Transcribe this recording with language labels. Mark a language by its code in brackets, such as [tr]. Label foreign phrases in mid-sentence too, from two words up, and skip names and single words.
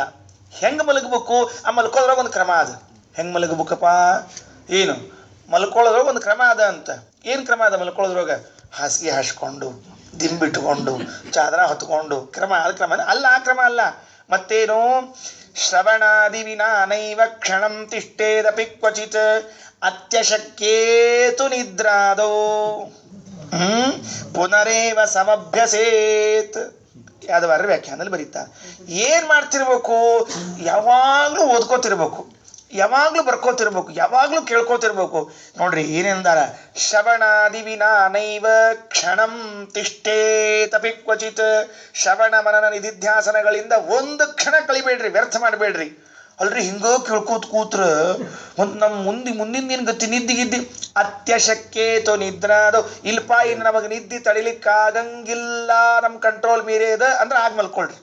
[kn] ಹೆಂಗೆ ಮಲಗಬೇಕು? ಆ ಮಲ್ಕೊಳ್ಳೋದ್ರಾಗ ಒಂದು ಕ್ರಮ ಅದ. ಹೆಂಗೆ ಮಲಗಬೇಕಪ್ಪ? ಏನು ಮಲ್ಕೊಳ್ಳೋದ್ರಾಗ ಒಂದು ಕ್ರಮ ಅದ ಅಂತ. ಏನು ಕ್ರಮ ಅದ ಮಲ್ಕೊಳ್ಳೋದ್ರಾಗ? ಹಾಸಿಗೆ ಹಾಸ್ಕೊಂಡು, ದಿಂಬಿಟ್ಕೊಂಡು, ಚಾದರ ಹೊತ್ಕೊಂಡು ಕ್ರಮ. ಅದು ಕ್ರಮ ಅಲ್ಲ, ಆ ಕ್ರಮ ಅಲ್ಲ. ಮತ್ತೇನು? [sa] ಶ್ರವಣಾದಿ ವಿನಾ ನೈವ ಕ್ಷಣಂ ತಿಷ್ಟೇದಪಿ ಕ್ವಚಿತ್ ಅತ್ಯಶಕ್ಯೇತು ನಿದ್ರಾದೋ ಪುನರೇವ ಸಮಭ್ಯಸೇತ್. [kn] ಯಾವ್ದವಾರ ವ್ಯಾಖ್ಯಾನದಲ್ಲಿ ಬರೀತಾರೆ. ಏನ್ ಮಾಡ್ತಿರ್ಬೇಕು? ಯಾವಾಗ್ಲೂ ಓದ್ಕೋತಿರ್ಬೇಕು, ಯಾವಾಗ್ಲೂ ಬರ್ಕೋತಿರ್ಬೇಕು, ಯಾವಾಗ್ಲೂ ಕೇಳ್ಕೋತಿರ್ಬೇಕು. ನೋಡ್ರಿ ಏನೆಂದಾರ? [sa] ಶ್ರವಣಾದಿ ವಿನಾ ನೈವ ಕ್ಷಣಂ ತಿಷ್ಟೇತಪಿ ಕ್ವಚಿತ್. [kn] ಶ್ರವಣ ಮನನ ನಿಧಿಧ್ಯಾಸನಗಳಿಂದ ಒಂದು ಕ್ಷಣ ಕಳಿಬೇಡ್ರಿ, ವ್ಯರ್ಥ ಮಾಡಬೇಡ್ರಿ. ಅಲ್ರಿ ಹಿಂಗ ಕೇಳ್ಕೋತ ಕೂತ್ರ ಒಂದು ನಮ್ಮ ಮುಂದಿನ ದಿನ ಗತಿ ನಿದ್ದಿಗಿದ್ದಿ [sa] ಅತ್ಯಶಕ್ಕೇತೋ ನಿದ್ರಾ [kn] ಅದು ಇಲ್ಪ ಇನ್ನು ನಮಗೆ ನಿದ್ದೆ ತಡಿಲಿಕ್ಕಾಗಂಗಿಲ್ಲ, ನಮ್ಮ ಕಂಟ್ರೋಲ್ ಮೀರೇ ಇದೆ ಅಂದ್ರೆ ಆಗ ಮಲ್ಕೊಳ್ರಿ.